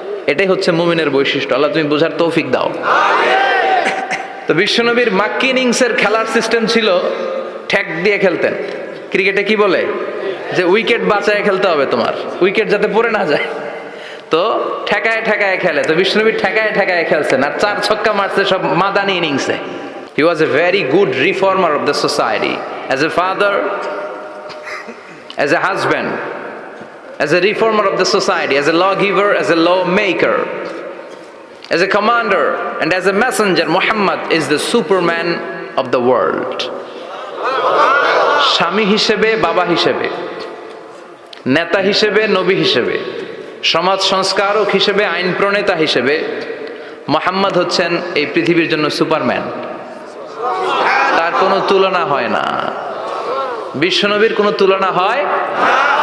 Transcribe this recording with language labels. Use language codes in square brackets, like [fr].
[bn] এটাই হচ্ছে মুমিনের বৈশিষ্ট্য। আল্লাহ তুমি বোঝার তৌফিক দাও। তো বিশ্বনবীর মাক্কি ইনিংসের খেলার সিস্টেম ছিল ঠ্যাক দিয়ে খেলতেন। ক্রিকেটে কি বলে যে উইকেট বাঁচায় খেলতে হবে, তোমার উইকেট যাতে পড়ে না যায়। তো ঠেকায় ঠেকায় খেলে। তো বিশ্বনবী ঠেকায় ঠেকায় খেলছেন, আর 4 ছক্কা মারছে সব মাদানি ইনিংসে। [en] He was a very good reformer of the society, as a father, as a husband, as a reformer of the society, as a lawgiver, as a lawmaker, as a commander, and as a messenger. Muhammad is the superman of the world. [bn] স্বামী হিসেবে, বাবা হিসেবে, নেতা হিসেবে, নবী হিসেবে, সমাজ সংস্কারক হিসেবে, আইন প্রণেতা হিসেবে মুহাম্মদ হচ্ছেন এই পৃথিবীর জন্য সুপারম্যান। তার কোনো তুলনা হয় না, বিশ্বনবীর কোনো তুলনা হয় না।